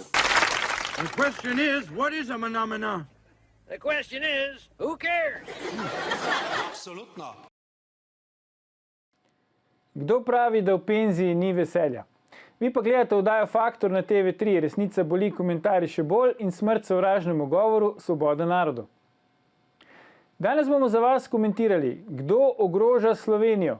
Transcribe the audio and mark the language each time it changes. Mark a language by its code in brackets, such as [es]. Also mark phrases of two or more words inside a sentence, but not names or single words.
[en] The question is, what is a phenomena? The question is, who cares? [sl] Absolutno. Kdo pravi, da v penziji ni veselja? Vi pa gledate oddajo Faktor na TV3, Resnica boli, komentarji še bolj in smrt sovražnemu govoru, svoboda narodu. Danes bomo za vas komentirali, kdo ogroža Slovenijo.